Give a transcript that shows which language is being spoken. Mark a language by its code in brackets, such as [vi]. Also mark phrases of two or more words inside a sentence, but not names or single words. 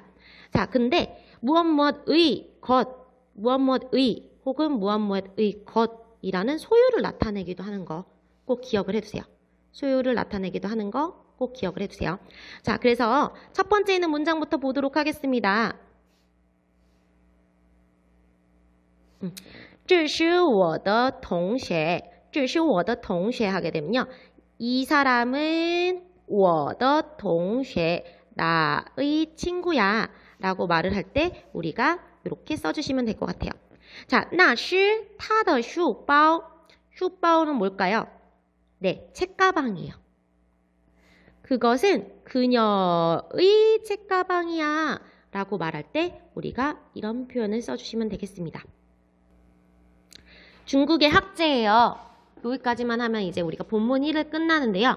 [ko] 자, 근데 무엇의 것, 무엇의 혹은 무엇의 것이라는 소유를 나타내기도 하는 거 꼭 기억을 해두세요. 소유를 나타내기도 하는 거 꼭 기억을 해두세요. 자, 그래서 첫 번째 있는 문장부터 보도록 하겠습니다. [zh] 这是我的同学这是我的同学 [ko] 하게 되면요. 이 사람은 [zh] 我的同学 [ko] 나의 친구야 라고 말을 할 때 우리가 이렇게 써주시면 될 것 같아요. 자, [zh] 那是他的书包书包는 뭘까요? [ko] 네, 책가방이에요. 그것은 그녀의 책가방이야 라고 말할 때 우리가 이런 표현을 써주시면 되겠습니다. 중국의 학제예요. 여기까지만 하면 이제 우리가 본문 1을 끝나는데요.